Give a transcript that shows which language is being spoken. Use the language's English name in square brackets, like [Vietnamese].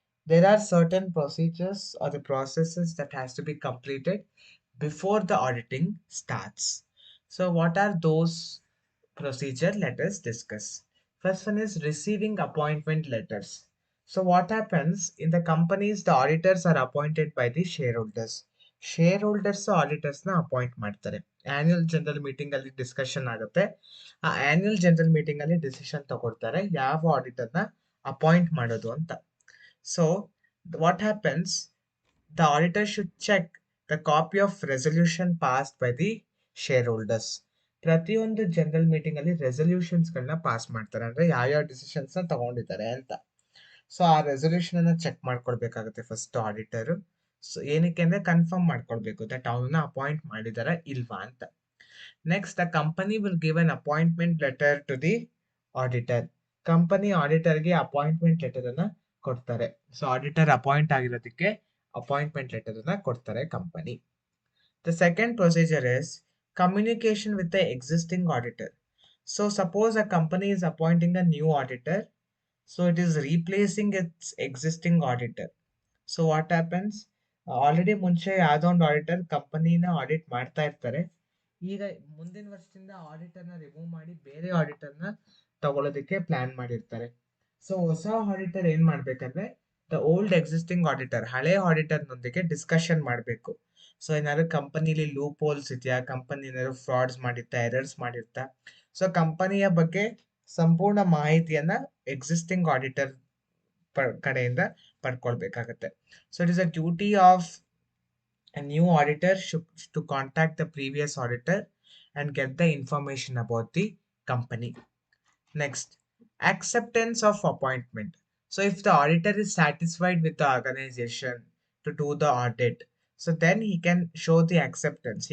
[English] There are certain procedures or the processes that has to be completed before the auditing starts. So what are those procedure? Let us discuss. First one is receiving appointment letters. So what happens in the companies, the auditors are appointed by the shareholders. [Kannada] Shareholders auditors na appoint ಮಾಡ್ತಾರೆ. Annual general meeting ಅಲ್ಲಿ discussion ಆಗುತ್ತೆ. ಆ annual general meeting ಅಲ್ಲಿ decision ತಗೊಳ್ತಾರೆ ಯಾವ auditor ನ appoint ಮಾಡೋದು ಅಂತ. [English] So what happens, the auditor should check the copy of resolution passed by the shareholders. [Kannada] ಪ್ರತಿಯೊಂದು ಜನರಲ್ ಮೀಟಿಂಗ್ ಅಲ್ಲಿ ರೆಸಲ್ಯೂಷನ್ಸ್ ಗಳನ್ನ ಪಾಸ್ ಮಾಡ್ತಾರೆ, ಅಂದ್ರೆ ಯಾವ್ಯಾವ ಡಿಸಿಷನ್ಸ್ ನ ತಗೊಂಡಿದ್ದಾರೆ ಅಂತ. ಸೊ ಆ ರೆಸಲ್ಯೂಷನ್ ಅನ್ನ ಚೆಕ್ ಮಾಡ್ಕೊಳ್ಬೇಕಾಗುತ್ತೆ ಫಸ್ಟ್ ಆಡಿಟರ್. ಸೊ ಏನಕ್ಕೆ ಅಂದ್ರೆ ಕನ್ಫರ್ಮ್ ಮಾಡ್ಕೊಳ್ಬೇಕು ದಟ್ ಅವನ್ನ ಅಪಾಯಿಂಟ್ ಮಾಡಿದಾರ ಇಲ್ವಾ ಅಂತ. [English] Next the company will give an appointment letter to the auditor. [Kannada] Company ಆಡಿಟರ್ಗೆ appointment letter ಅನ್ನ ಕೊಡ್ತಾರೆ. So auditor appoint ಆಗಿರೋದಕ್ಕೆ appointment letter ಅನ್ನ ಕೊಡ್ತಾರೆ company. [English] The second procedure is communication with the existing auditor. So suppose a company is appointing a new auditor, so it is replacing its existing auditor. So what happens? [Kannada] Already ಮುಂಚೆ ಯಾವುದೋ ಒಂದು auditor ಕಂಪನಿನ audit ಮಾಡ್ತಾ ಇರ್ತಾರೆ. ಈಗ ಮುಂದಿನ ವರ್ಷದಿಂದ ಆಡಿಟರ್ನ remove ಮಾಡಿ ಬೇರೆ ಆಡಿಟರ್ನ ತಗೊಳ್ಳೋದಕ್ಕೆ ಪ್ಲಾನ್ ಮಾಡಿರ್ತಾರೆ. ಸೊ ಹೊಸ ಆಡಿಟರ್ ಏನ್ ಮಾಡ್ಬೇಕಂದ್ರೆ [English] the old existing auditor, [Kannada] ಹಳೆ ಆಡಿಟರ್ ನೊಂದಿಗೆ ಡಿಸ್ಕಷನ್ ಮಾಡಬೇಕು. ಸೊ ಏನಾದ್ರು ಕಂಪನಿಲಿ ಲೂಪ್ ಹೋಲ್ಸ್ ಇದೆಯಾ, ಕಂಪನಿ ಏನಾದ್ರು ಫ್ರಾಡ್ಸ್ ಮಾಡಿರ್ತಾ, ಎರರ್ಸ್ ಮಾಡಿರ್ತಾ, ಸೊ ಕಂಪನಿಯ ಬಗ್ಗೆ ಸಂಪೂರ್ಣ ಮಾಹಿತಿಯನ್ನ ಎಕ್ಸಿಸ್ಟಿಂಗ್ ಆಡಿಟರ್ ಕಡೆಯಿಂದ ಪಡ್ಕೊಳ್ಬೇಕಾಗತ್ತೆ. [English] So it is a duty of a new auditor to contact the previous auditor and get the information about the company. Next, acceptance of appointment. So if the auditor is satisfied with the organization to do the audit, so then he can show the acceptance.